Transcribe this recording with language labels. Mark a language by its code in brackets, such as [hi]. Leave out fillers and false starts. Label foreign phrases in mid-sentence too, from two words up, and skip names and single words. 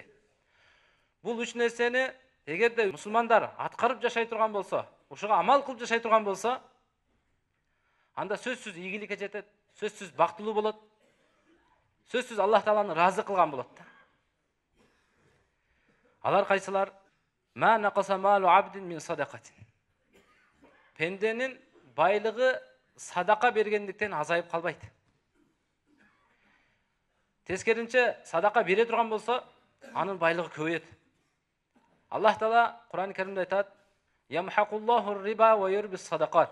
[ky] Бул үч нерсени эгерде мусулмандар аткарып жашай турган болсо, ошого амал кылып жашай турган болсо, анда сөзсүз ийгиликке жетет, сөзсүз бактылуу болот, сөзсүз Аллах Тааланы ыраазы кылган болот да. Алар кайсылар? [ar] ما نقص مال عبد من صدقة. [ky] Пенденин байлыгы садака бергендиктен азайып калбайт. Тескеринче садака бере турган болсо, анын байлыгы көбөйөт. Аллах Таала Кур'ан-ы Каримде айтат: [ar] "يمحق الله الربا ويربي الصدقات."